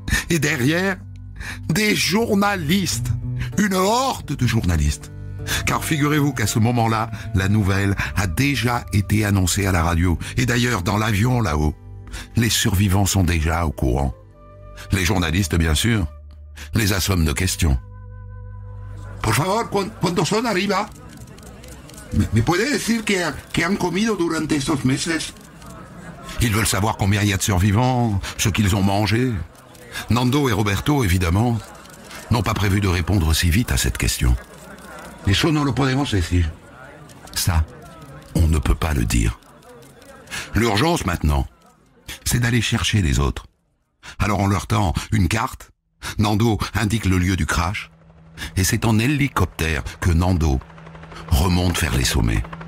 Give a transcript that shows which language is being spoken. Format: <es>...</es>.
<fr>Et derrière, des journalistes, une horde de journalistes. Car figurez-vous qu'à ce moment-là, la nouvelle a déjà été annoncée à la radio. Et d'ailleurs, dans l'avion là-haut, les survivants sont déjà au courant. Les journalistes, bien sûr, les assomment de questions.</fr> <es>Por favor, ¿cuántos son arriba? ¿Me puede decir que han comido durante estos meses?</es> <fr>Ils veulent savoir combien il y a de survivants, ce qu'ils ont mangé. Nando et Roberto, évidemment, n'ont pas prévu de répondre si vite à cette question.</fr> <es>Eso no lo podemos decir.</es> <fr>Ça, on ne peut pas le dire. L'urgence maintenant, c'est d'aller chercher les autres. Alors on leur tend une carte, Nando indique le lieu du crash, et c'est en hélicoptère que Nando remonte vers les sommets.</fr>